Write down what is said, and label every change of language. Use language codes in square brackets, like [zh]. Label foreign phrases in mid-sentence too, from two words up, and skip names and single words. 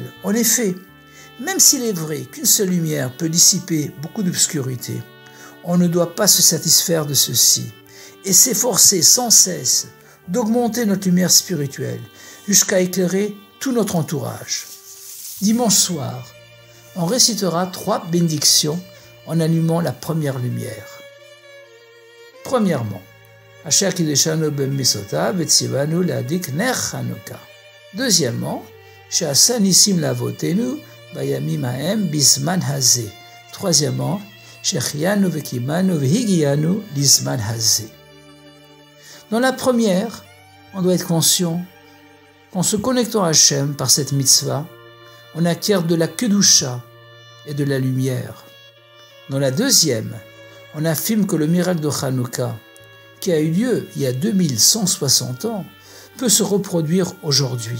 [fr] En effet, même s'il est vrai qu'une seule lumière peut dissiper beaucoup d'obscurité, on ne doit pas se satisfaire de ceci et s'efforcer sans cesse d'augmenter notre lumière spirituelle jusqu'à éclairer tout notre entourage. Dimanche soir, on récitera 3 bénédictions en allumant la première lumière. Premièrement, [he] אשר קדשנו במצותיו וצונו להדליק נר חנוכה. Deuxièmement, שעשה נסים לאבותינו בימים ההם בזמן הזה. Troisièmement, שהחיינו וקיימנו והגיענו לזמן הזה. [fr] Dans la première, on doit être conscient qu'en se connectant à Hachem par cette mitzvah, on acquiert de la kedusha et de la lumière. Dans la deuxième, on affirme que le miracle de Hanouka, qui a eu lieu il y a 2160 ans, peut se reproduire aujourd'hui.